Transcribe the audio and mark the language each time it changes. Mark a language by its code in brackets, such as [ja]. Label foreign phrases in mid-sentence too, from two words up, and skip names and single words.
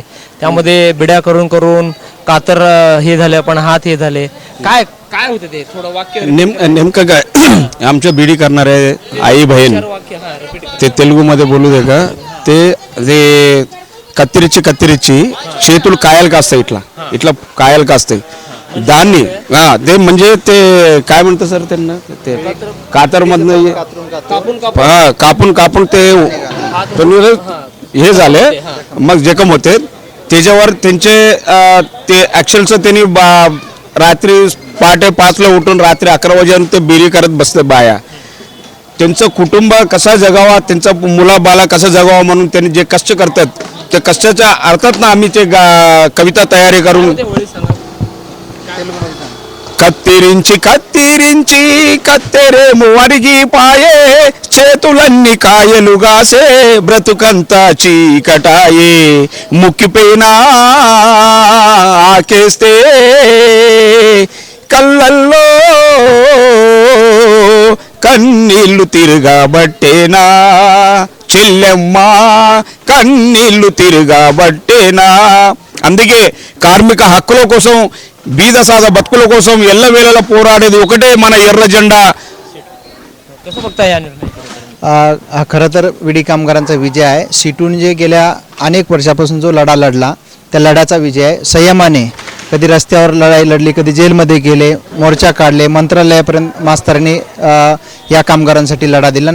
[mr] त्यामध्ये बिड्या करून कातर हे झाले पण हात हे झाले. काय काय होते ते थोडं वाक्य नेमकं काय आमच्या बीडी करणारे आई बहीण वाक्य रिपीट ते तेलुगूमध्ये बोलू दे का. ते कत्तिरीची [te] చేతులు కాయలు కాస్తాయి. ఇట్లా కాయలు కాస్తాయి. [mr] దాన్ని ते म्हणजे ते काय म्हणतं सर त्यांना ते कातर मधनं कापून ते हे झाले. मग जखम होते. त्याच्यावर त्यांचे ते ॲक्शनचं त्यांनी रात्री पहाटे 5ला उठून रात्री 11 वाजेपर्यंत ते बिरी करत बसले बाया. त्यांचं कुटुंब कसा जगावा, त्यांचा मुलाबाला कसा जगावा म्हणून त्यांनी जे कष्ट करतात त्या कष्टाच्या अर्थात ना आम्ही ते कविता तयारी करून [te] కత్తిరించి కత్తెరే మువరిగి పాయే చేతులన్నీ కాయలుగాసే బ్రతుకంతా చీకటాయే ముక్కిపోయినా ఆకేస్తే కళ్ళల్లో కన్నీళ్లు తిరగబట్టేనా చెల్లెమ్మ కన్నీళ్లు తిరగబట్టేనా. అందుకే కార్మిక హక్కుల కోసం బీదసాద బతుకుల కోసం ఎల్లవేళలా పోరాడేది ఒకటే మన ఎర్ర జెండా. [mr] कसं बघताय या निर्णय? हा खरं तर विडी कामगारांचा विजय आहे. सीटून जे गेल्या अनेक वर्षापासून जो लढा लढला त्या लढ्याचा विजय आहे. संयमाने कधी रस्त्यावर लढाई लढली, कधी जेलमध्ये गेले, मोर्चा काढले, मंत्रालयापर्यंत मास्तरांनी या कामगारांसाठी लढा दिला.